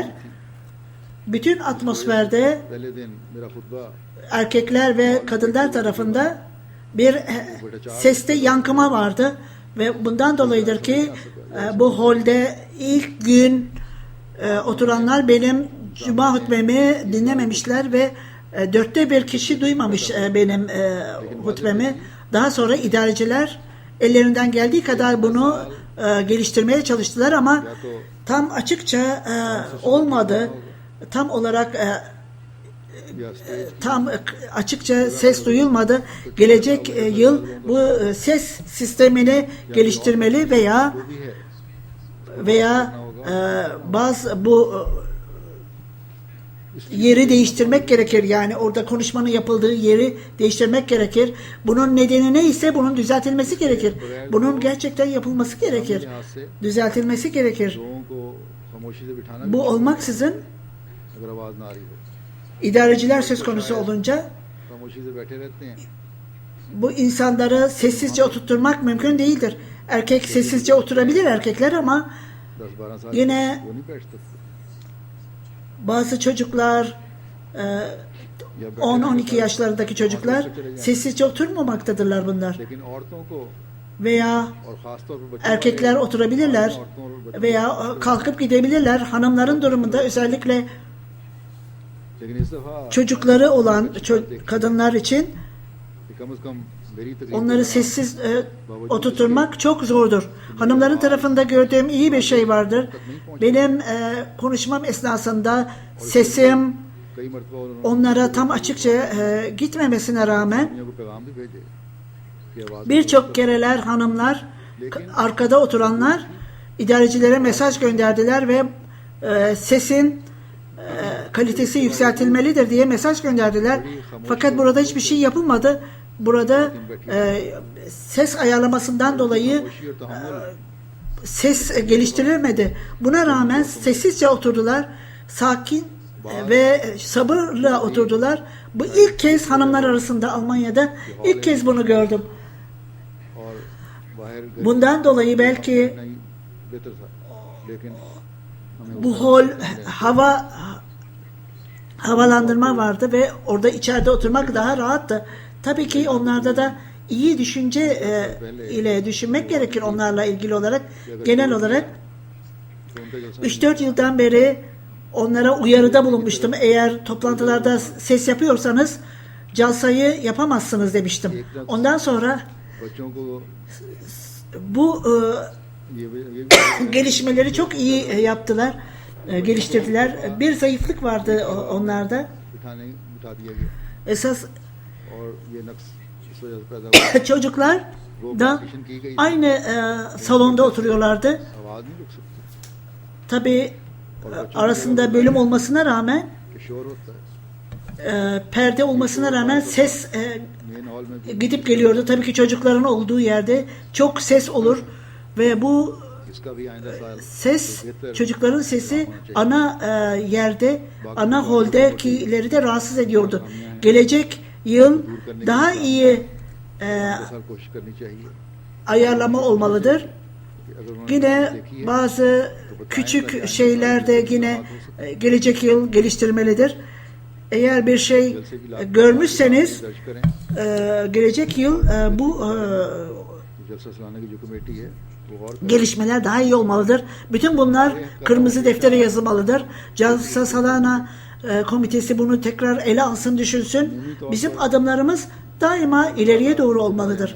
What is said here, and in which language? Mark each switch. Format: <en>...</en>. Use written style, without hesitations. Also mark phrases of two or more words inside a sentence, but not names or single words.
<tr>Bütün atmosferde erkekler ve kadınlar tarafında bir seste yankıma vardı ve bundan dolayıdır ki bu holde ilk gün oturanlar benim cuma hutbemi dinlememişler ve 1/4 kişi duymamış benim hutbemi. Daha sonra idareciler ellerinden geldiği kadar bunu geliştirmeye çalıştılar ama</tr> <ur>یا تو</ur> <tr>tam açıkça olmadı. Tam olarak</tr> <ur>یا سٹیج</ur> <tr>tam açıkça ses duyulmadı. Gelecek yıl bu ses sistemini geliştirmeli</tr> <ur>جو بھی ہے</ur> <tr>bazı bu yeri değiştirmek gerekir. Yani orada konuşmanın yapıldığı yeri değiştirmek gerekir. Bunun nedeni neyse bunun düzeltilmesi gerekir. Bunun gerçekten yapılması gerekir.</tr> <ur>یہاں سے</ur> <tr>Düzeltilmesi gerekir.</tr> <ur>لوگوں کو خاموشی سے بٹھانا</ur> <tr>Bu olmaksızın</tr> <ur>اگر آواز نہ آ رہی ہو</ur> <tr>idareciler söz konusu olunca</tr> <ur>خاموشی سے بیٹھے رہتے ہیں</ur> <tr>bu insanları sessizce oturtturmak mümkün değildir. Erkek sessizce oturabilir erkekler ama</tr> <ur>10-12 سال</ur> <tr>Yine-</tr> <ur>وہ نہیں بیٹھ سکتے</ur> <tr>bazı çocuklar</tr> <ur>یا بیٹھے 10-12 رہتے ہیں.</ur> <tr>yaşlarındaki çocuklar sessizce oturmamaktadırlar bunlar.</tr> <ur>لیکن عورتوں کو</ur> <tr>Veya</tr> <ur>اور خاص طور پر بچوں</ur> <tr>erkekler</tr> <ur>والے</ur> <tr>oturabilirler</tr> <ur>عورتوں اور بچوں</ur> <tr>veya kalkıp gidebilirler. Hanımların durumunda özellikle</tr> <ur>لیکن اس دفعہ</ur> <tr>çocukları olan kadınlar için</tr> <ur>کم سے کم میری تکلیف</ur> <tr>onları sessiz oturtturmak çok zordur. Hanımların tarafında gördüğüm iyi bir şey vardır. Benim konuşmam esnasında sesim</tr> <ur>کئی مرتبہ انہوں نے</ur> <tr>onlara tam açıkça gitmemesine rağmen</tr> <ur>دنیا کو پیغام بھی بھیجے کہ آواز</ur> <tr>birçok kereler hanımlar arkada oturanlar idarecilere mesaj gönderdiler ve sesin kalitesi yükseltilmelidir diye mesaj gönderdiler. Fakat burada hiçbir şey yapılmadı. Burada ses ayarlamasından dolayı</tr> <ur>خاموشی اور تحمل</ur> <tr>ses geliştirilmedi. Buna rağmen sessizce oturdular. Sakin ve sabırla oturdular. Bu ilk kez hanımlar arasında Almanya'da ilk kez bunu gördüm.</tr> <ur>اور باہر</ur> <tr>Bundan dolayı belki</tr> <ur>نہیں بہتر تھا لیکن ہمیں</ur> <tr>bu hol havalandırma vardı ve orada içeride oturmak daha rahattı. Tabii ki onlarda da iyi düşünce ile düşünmek gerekir onlarla ilgili olarak. Genel olarak</tr> <ur>تو ان کا جلسہ</ur> <tr>3-4 yıldan beri onlara uyarıda bulunmuştum. Eğer toplantılarda ses yapıyorsanız calsayı yapamazsınız demiştim. Ondan sonra</tr> <ur>بچوں کو</ur> <tr>bu</tr> <ur>یہ بھی</ur> <tr>gelişmeleri çok iyi yaptılar, geliştirdiler. Bir zayıflık vardı onlarda.</tr> <ur>بٹھا دیا گیا</ur> <tr>Esas</tr> <ur>اور یہ نقص اس وجہ سے پیدا ہوا</ur> <tr>çocuklar da aynı salonda oturuyorlardı.</tr> <ur>آواز نہیں رک سکتی</ur> <tr>Tabii arasında bölüm olmasına rağmen,</tr> <ur>کہ شور ہوتا ہے</ur> <tr>perde olmasına rağmen ses</tr> <en>main hall</en> <ur>میں بھی</ur> <tr>gidip geliyordu. Tabii ki çocukların olduğu yerde çok ses olur ve bu</tr> <ur>اس کا بھی آئندہ سال</ur> <tr>ses, çocukların sesi ana yerde, ana holdekileri de rahatsız ediyordu. Gelecek yıl daha iyi</tr> <ur>سال کوشش کرنی چاہیے</ur> <tr>ayarlama olmalıdır.</tr> <ur>کہ اگر انہوں نے</ur> <tr>Yine</tr> <ur>دیکھی ہے</ur> <tr>bazı küçük şeyler de yine gelecek yıl geliştirmelidir. Eğer bir şey görmüşseniz</tr> <ur>درج کریں</ur> <tr>gelecek yıl bu</tr> <ur>جلسہ چلانے کی جو کمیٹی ہے وہ اور</ur> <tr>gelişmeler daha iyi olmalıdır. Bütün bunlar kırmızı deftere yazılmalıdır. Jalsa Salana komitesi bunu tekrar ele alsın, düşünsün. Bizim adımlarımız daima ileriye doğru olmalıdır.</tr>